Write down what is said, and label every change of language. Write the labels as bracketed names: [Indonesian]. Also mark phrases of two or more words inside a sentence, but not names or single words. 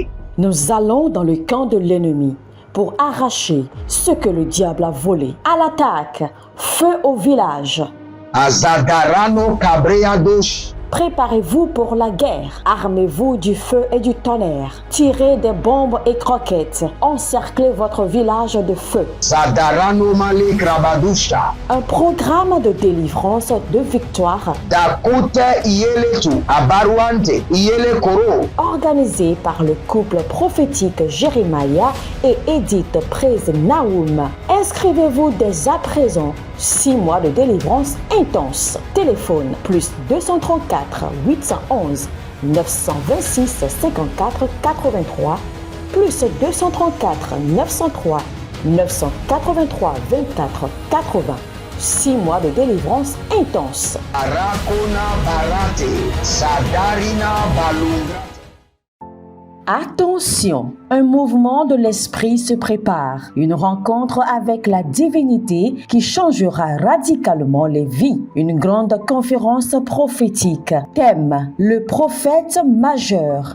[French] Nous allons dans le camp de l'ennemi pour arracher ce que le diable a volé. À l'attaque, feu au village. Azadarano kabreadosh. Préparez-vous pour la guerre. Armez-vous du feu et du tonnerre. Tirez des bombes et croquettes. Encerclez votre village de feu. Zadarano male krabadusha. Un programme de délivrance, de victoire, Dakute iyeletu abaruante iyele koro. organisé par le couple prophétique Jérémia et Edith Praise Naoum. Inscrivez-vous dès à présent. 6 mois de délivrance intense. Téléphone plus 234 811 926 54 83 plus 234 903 983 24 80. 6 mois de délivrance intense. Arakona barate sadarina balungra. Attention, un mouvement de l'esprit se prépare, une rencontre avec la divinité qui changera radicalement les vies, une grande conférence prophétique. Thème, le prophète majeur.